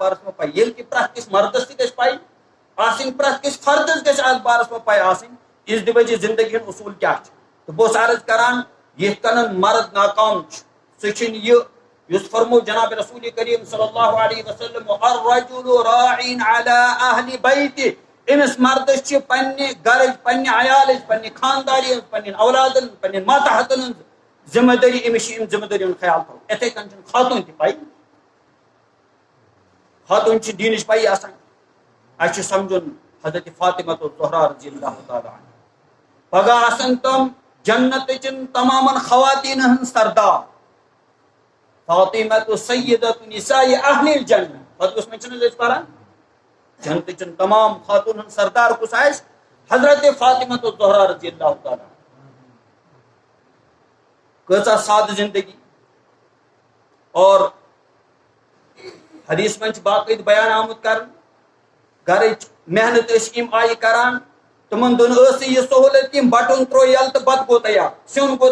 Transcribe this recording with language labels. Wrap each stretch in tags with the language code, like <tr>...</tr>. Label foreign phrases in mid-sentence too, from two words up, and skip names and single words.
<ks>بارس منٛز پاے ییٚلہِ کہِ پرٛٮ۪تھ کٲنٛسہِ مردس تہِ گژھِ پاے آسٕنۍ پرٛٮ۪تھ کٲنٛسہِ فردس گژھِ اتھ بارس منٛز پاے آسٕنۍ ازدِوٲجی زندگی ہُنٛد اصوٗل کیاہ چھُ تہٕ بہٕ اوسُس عرض کران یِتھ کٔنن مرد ناکام چھُ سُہ چھُنہٕ یہِ یُس فرمو جناب رسول کریم</ks> <ar>صلی اللہ علیہ وسلم الرجل راعٍ علی اہلِ بیتہِ</ar> <ks>أمِس مردس چھِ پننہِ گرٕچ پننہِ عیالٕچ پننہِ خانداری ہٕنٛز پننٮ۪ن اولادن پننٮ۪ن ماتحتن ہٕنٛز ذمہ دٲری أمِس چھِ أمۍ ذمہ دٲری ہُنٛد خیال تھاوُن یِتھے کٔنۍ چھُنہٕ خاتوٗن تہِ پاے خاتوٗن چھِ دیٖنٕچ پایی آسان اَسہِ چھُ سمجھُن حضرت فاطمۃ الزہرا</ks> <ar>رضی اللہ تعالیٰ عنہا</ar> <ks>پگاہ آسن تِم جنتٕچن تمامن خواتیٖن ہٕنٛز سردار</ks> <ar>فاطمۃ سیدۃ نساء اہلِ الجنہ</ar> <ks>خۄطبس منٛز چھِنہٕ حظ أسۍ پران جنتٕچن تمام خاتوٗن ہٕنٛز سردار کُس آسہِ حضرت فاطمۃ الزہرا</ks> <ar>رضی اللہ تعالیٰ</ar> <ks>کۭژاہ سادٕ زندگی اور حدیث منٛز چھِ باقٲعدٕ بیان آمُت کرنہٕ گرٕچ محنت ٲسۍ یِم آیہِ کران تِمن دۄن ٲس نہٕ یہِ سہوٗلیت کینٛہہ بٹُن تروو یلہٕ تہٕ بتہٕ گوٚو تیار سیُن گوٚو</ks>